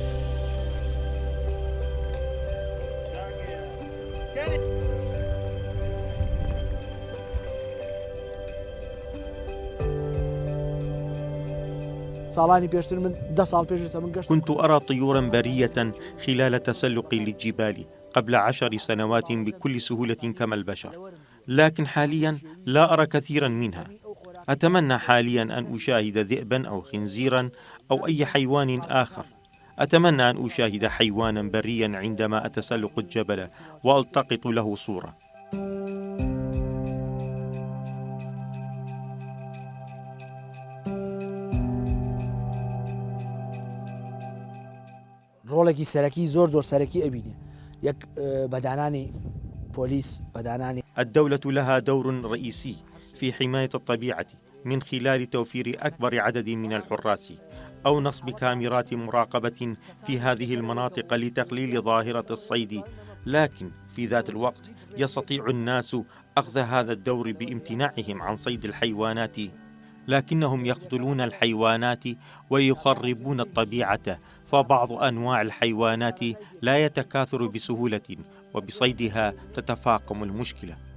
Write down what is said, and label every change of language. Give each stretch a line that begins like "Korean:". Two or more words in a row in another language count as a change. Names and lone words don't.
Arabic: كنت أرى طيورا برية خلال تسلقي للجبال قبل 10 سنوات بكل سهولة كما البشر، لكن حاليا لا أرى كثيرا منها. أتمنى حاليا أن أشاهد ذئبا أو خنزيرا أو أي حيوان آخر. أتمنى أن أشاهد حيوانا بريا عندما أتسلق الجبل وألتقط له صورة.
Central Kurdish: ڕۆڵێکی سەرەکی زۆر سەرەکی ئەبینێ یەک بەدانانی پۆلیس بەدانانی.
Arabic: الدولة لها دور رئيسي في حماية الطبيعة من خلال توفير أكبر عدد من الحراس أو نصب كاميرات مراقبة في هذه المناطق لتقليل ظاهرة الصيد، لكن في ذات الوقت يستطيع الناس أخذ هذا الدور بامتناعهم عن صيد الحيوانات، لكنهم يقتلون الحيوانات ويخربون الطبيعة، فبعض أنواع الحيوانات لا يتكاثر بسهولة وبصيدها تتفاقم المشكلة.